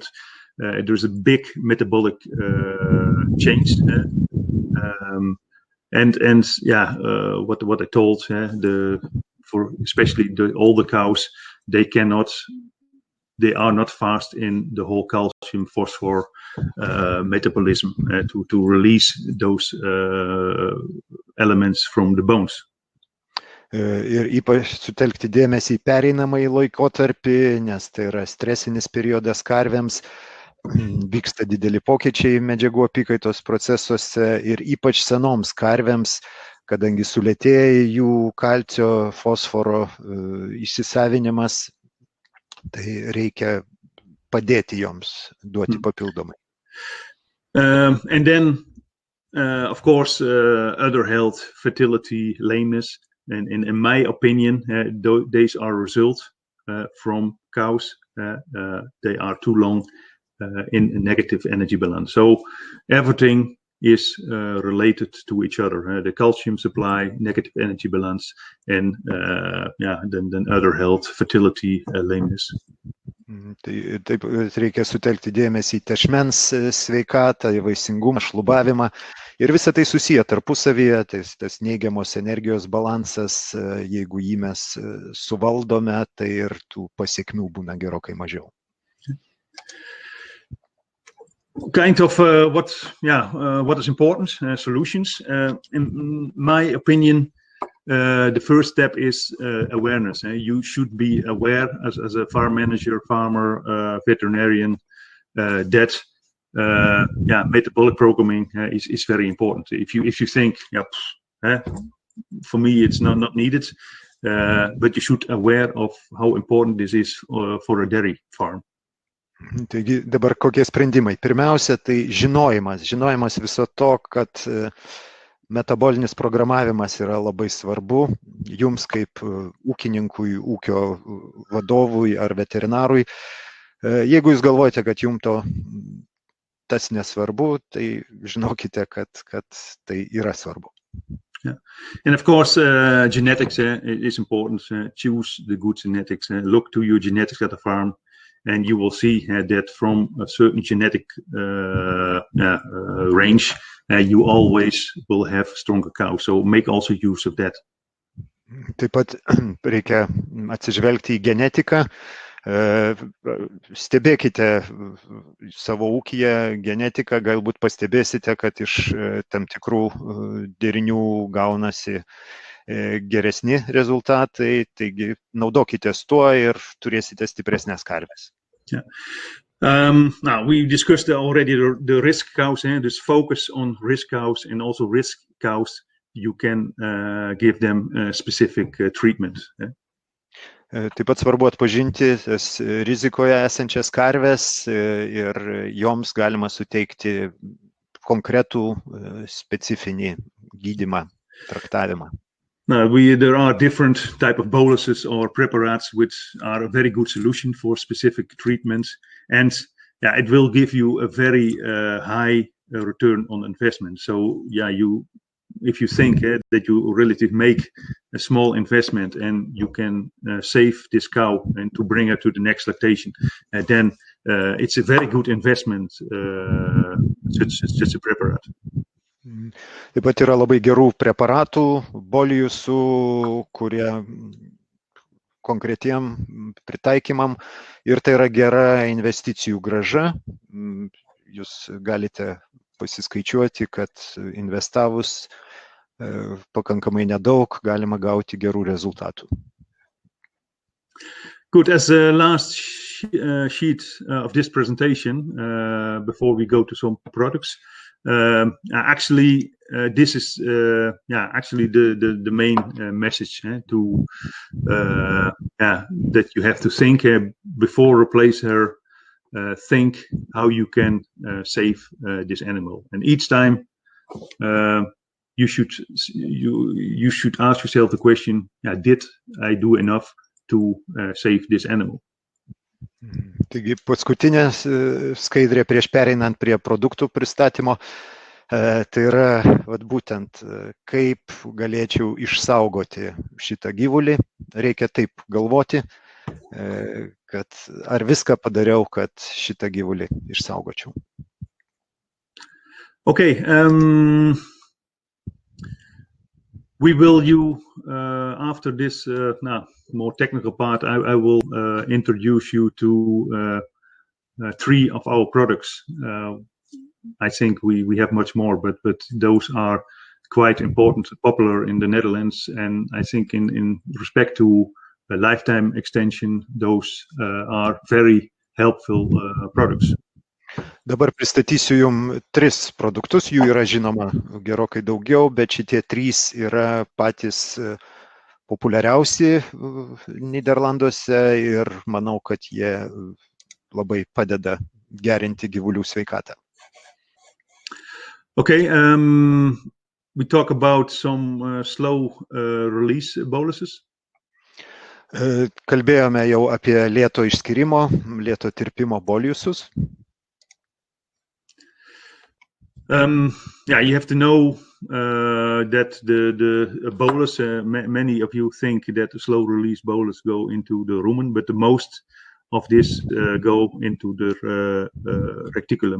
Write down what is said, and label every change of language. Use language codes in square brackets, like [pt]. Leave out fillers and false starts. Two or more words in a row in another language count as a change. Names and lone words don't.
[en] There's a big metabolic change, what I told, for especially the older cows, they are not fast in the whole calcium phosphor metabolism to release those elements from the bones. [lt] Ir ypač sutelkti dėmesį į pereinamąjį laikotarpį, nes tai yra stresinis periodas karvėms, vyksta dideli pokyčiai medžiagų apykaitos procesuose ir ypač senoms karvėms, kadangi sulėtėja jų kalcio, fosforo įsisavinimas, tai reikia padėti joms, duoti papildomai. [en] And then, of course, other health, fertility, lameness, and in my opinion, these are results from cows, they are too long in a negative energy balance. So everything is related to each other. The calcium supply, negative energy balance, and then other health, fertility, lameness. [lt] Tai taip reikia sutelkti dėmesį į tešmens sveikatą, į vaisingumą, šlubavimą ir visą tai susiję tarpusavyje, tas neigiamos energijos balansas, jeigu jį mes suvaldome, tai ir tų pasiekmių būna gerokai mažiau. [en] Kind of what is important, solutions. In my opinion, the first step is awareness. You should be aware as a farm manager, farmer, veterinarian, that metabolic programming is very important. If you think, for me it's not needed, but you should aware of how important this is for a dairy farm. [lt] Taigi dabar kokie sprendimai? Pirmiausia, tai žinojimas viso to, kad metabolinis programavimas yra labai svarbu jums kaip ūkininkui, ūkio vadovui ar veterinarui. Jeigu jūs galvojate, kad jums tas nesvarbu, tai žinokite, kad tai yra svarbu. [en] Yeah. And of course, genetics is important. Choose the good genetics. Look to your genetics at the farm. And you will see that from a certain genetic range, you always will have stronger cows. So make also use of that. [lt] Taip pat reikia atsižvelgti į genetiką. Stebėkite savo ūkyje genetiką, galbūt pastebėsite, kad iš tam tikrų derinių gaunasi geresni rezultatai, taigi naudokitės tuo ir turėsite stipresnės karves. Yeah. [en] Now we discussed already the risk cows, this focus on risk cows, and also risk cows you can give them specific treatment. [lt] Taip pat svarbu atpažinti rizikoje esančias karves ir joms galima suteikti konkretų specifinį gydymą, traktavimą. [en] There are different type of boluses or preparates which are a very good solution for specific treatments, and it will give you a very high return on investment. So if you think that you relatively make a small investment and you can save this cow and to bring her to the next lactation, then it's a very good investment, such a preparat. [lt] Taip pat yra labai gerų preparatų, bolijusų, kurie konkretiem pritaikymam ir tai yra gera investicijų grąža. Jūs galite pasiskaičiuoti, kad investavus pakankamai nedaug galima gauti gerų rezultatų. [en] Good. As a last sheet of this presentation, before we go to some products, actually this is actually the main message to that you have to think before replace her. Think how you can save this animal, and each time you should ask yourself the question: did I do enough to save this animal? [lt] Taigi paskutinė skaidrė prieš pereinant prie produktų pristatymo, tai yra būtent kaip galėčiau išsaugoti šitą gyvulį. Reikia taip galvoti, kad ar viską padariau, kad šitą gyvulį išsaugočiau. [en] Okay, we will after this more technical part, I will introduce you to 3 of our products. I think we have much more, but those are quite important, popular in the Netherlands, and I think in respect to a lifetime extension, those are very helpful products. [lt] Dabar pristatysiu jums 3 produktus, jų yra žinoma gerokai daugiau, bet šitie 3 yra patys populiariausi Niderlanduose ir manau, kad jie labai padeda gerinti gyvulių sveikatą. [en] Okay, we talk about some slow release boluses. [lt] Kalbėjome jau apie lėto išskyrimo, lėto tirpimo boliusus. [en] Yeah, you have to know that the bolus, many of you think that the slow release bolus go into the rumen, but the most of this go into the reticulum.